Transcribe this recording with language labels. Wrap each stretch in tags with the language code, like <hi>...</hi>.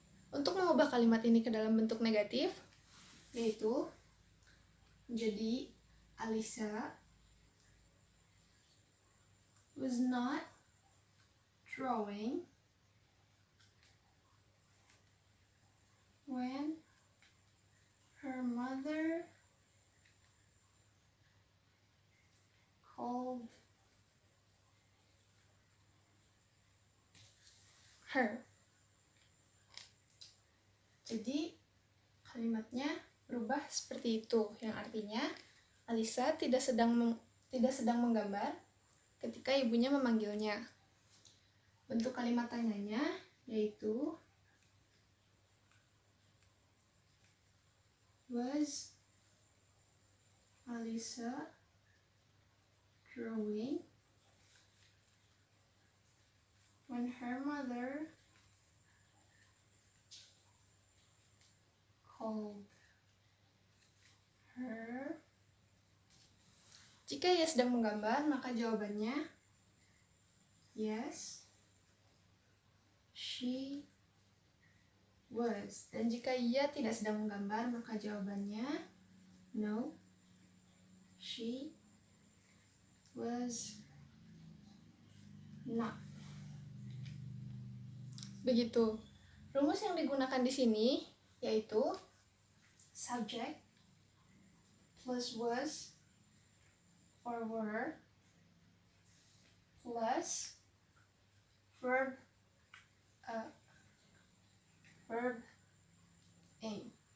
<id>Untuk mengubah kalimat ini ke dalam bentuk negatif, yaitu menjadi</id> <en>Alisa was not drawing when her mother called her.</en> <id>Jadi kalimatnya berubah seperti itu, yang artinya Alisa tidak sedang menggambar ketika ibunya memanggilnya. Bentuk kalimat tanyanya yaitu</id> <en>was Alisa drawing when her mother called her?</en> <id>Jika ia sedang menggambar, maka jawabannya</id> <en>yes, she was.</en> <id>Dan jika ia tidak sedang menggambar, maka jawabannya</id> <en>no, she was not.</en> <id>Begitu. Rumus yang digunakan di sini yaitu</id> <en>subject plus was or were plus verb aim.</en>